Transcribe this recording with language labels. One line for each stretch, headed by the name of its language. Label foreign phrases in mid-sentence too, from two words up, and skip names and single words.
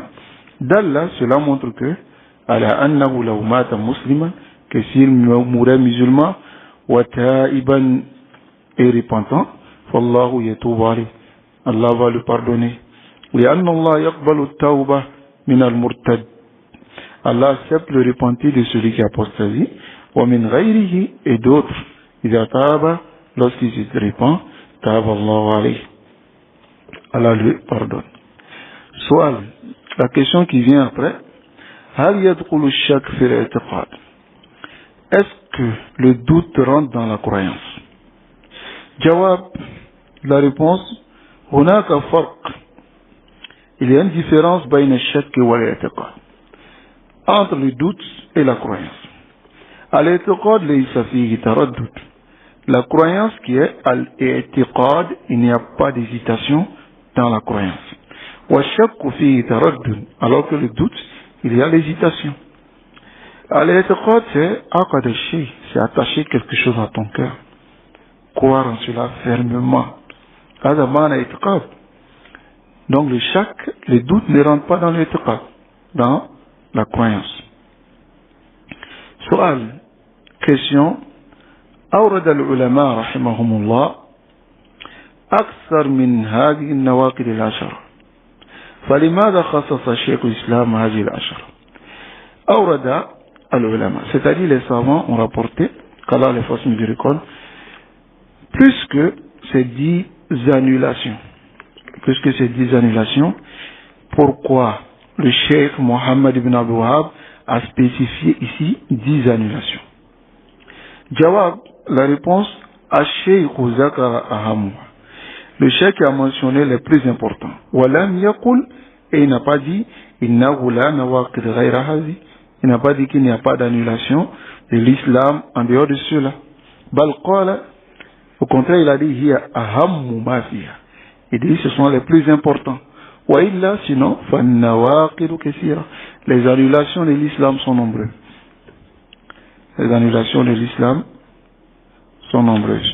French: D'Allah, cela montre que
Arabic: على أنه لو مات مسلما,
French: que s'il mourait musulman,
Arabic: وتائبا,
French: et repentant,
Arabic: فالله يتوب عليه,
French: Allah va le pardonner.
Arabic: لأن الله يقبل التوبة من المرتد,
French: Allah accepte le repentir de celui qui apostasie,
Arabic: ومن غيره,
French: et d'autres,
Arabic: إذا تاب,
French: lorsqu'il se repent,
Arabic: تاب الله عليه,
French: Allah lui pardonne. Soal, la question qui vient après,
Arabic: هل يدخل الشك في الاعتقاد,
French: est-ce que le doute rentre dans la croyance? Jawab, la réponse,
Arabic: هناك فرق,
French: il y a une différence
Arabic: بين الشك والاعتقاد,
French: entre le doute et la croyance.
Arabic: الاعتقاد ليس فيه تردد.
French: La croyance qui est al-i'tiqad, il n'y a pas d'hésitation dans la croyance.
Arabic: والشك فيه تردد,
French: alors que le doute, il y a l'hésitation. Al-i'tiqad, c'est
Arabic: عقد الشيء,
French: c'est attacher quelque chose à ton cœur. Croire en cela fermement.
Arabic: هذا معنى الاعتقاد.
French: Donc le shak, le doute ne rentre pas dans l'i'tiqad, dans la croyance. Soal, question.
Arabic: أورد العلماء رحمهم الله أكثر من هذه النواقض العشرة فلماذا خصص شيخ الإسلام هذه العشرة أورد العلماء
French: c'est-à-dire les savants ont rapporté qu'Allah les fasse miséricorde plus que ces 10 annulations pourquoi le cheikh Mohammed ibn Abdul Wahhab a spécifié ici 10 annulations. Jawab, la réponse,
Arabic: الشيخ ذكر أهمها.
French: Le cheikh a mentionné les plus importants.
Arabic: ولم يقل,
French: et il n'a pas dit,
Arabic: إنه لا نواقض غير هذه.
French: Il n'a pas dit qu'il n'y a pas d'annulation de l'islam en dehors de cela.
Arabic: بل قال,
French: au contraire, il a dit,
Arabic: هي أهم ما فيها.
French: Il dit, ce sont les plus importants.
Arabic: وإلا, sinon, فالنواقض كثيرة.
French: Les annulations de l'islam sont nombreuses. Les annulations de l'islam sont nombreuses.